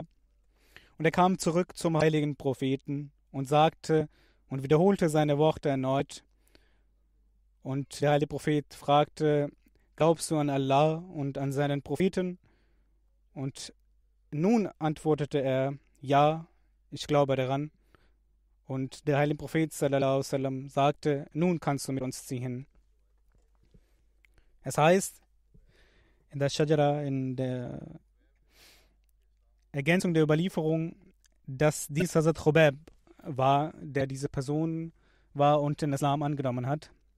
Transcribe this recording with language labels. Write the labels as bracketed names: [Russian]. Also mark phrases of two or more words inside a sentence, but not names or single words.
[German] Und er kam zurück zum heiligen Propheten und sagte und wiederholte seine Worte erneut. Und der heilige Prophet fragte, glaubst du an Allah und an seinen Propheten? Und nun antwortete er, ja, ich glaube daran. Und der heilige Prophet [Arabic] صلى الله عليه وسلم [German] sagte, nun kannst du mit uns ziehen. Es heißt, in der Shajara, in der Ergänzung der Überlieferung, dass dies Hazrat Khubayb war, der diese Person war und den Islam angenommen hat.